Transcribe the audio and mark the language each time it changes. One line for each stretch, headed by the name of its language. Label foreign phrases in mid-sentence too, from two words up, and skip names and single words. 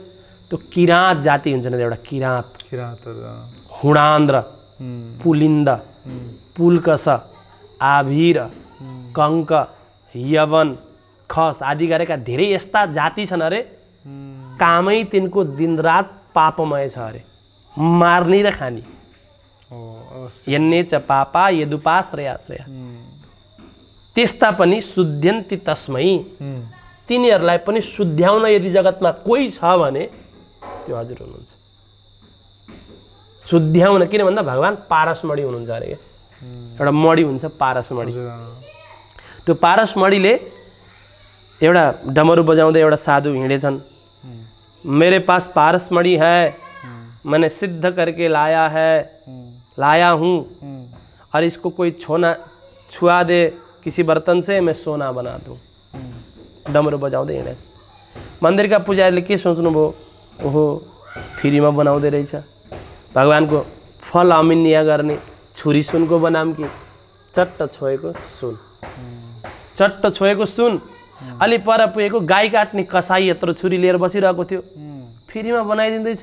Nepali: त्यो किराँत जाति हुन्छ नि, एउटा किराँतहरू, हुणान्द्र, पुलिन्द, पुल्कस, आभिर, कंक, यवन, खस आदि गरेका धेरै यस्ता जाति छन् अरे कामै तिनको दिनरात पापमय छ अरे, मार्ने र खाने।
Sanskrit: यन्ने च पापा यदुपाश्रयाश्रय। त्यस्ता पनि शुद्ध्यन्ति तस्मै।
Nepali: तिनीहरूलाई पनि शुद्ध्याउन यदि जगतमा कोही छ भने त्यो हजुर हुनुहुन्छ। शुद्ध्याउन किन भन्दा भगवान पारसमणि हुनुहुन्छ अरे के। एउटा मणि हुन्छ पारसमणि। त्यो पारसमणिले एउटा डमरू बजाउँदै एउटा साधु हिँडेछन्।
Hindi: मेरे पास पारसमणि है, मैंने सिद्ध करके लाया हूँ और इसको कोई छुआ दे किसी बर्तन से मैं सोना बना दूँ।
Nepali: डमरू बजाउँदै हिँडेछ। मन्दिरका पुजारीले के सोच्नुभयो, ओहो फ्रीमा बनाउँदै रहेछ, भगवानको फल अमिन्या गर्ने छुरी सुनको बनाम कि चट्ट छोएको सुन, चट्ट छोएको सुन। अलि पर पुगेको गाई काट्ने कसाई यत्रो छुरी लिएर बसिरहेको थियो, फ्रीमा बनाइदिँदैछ।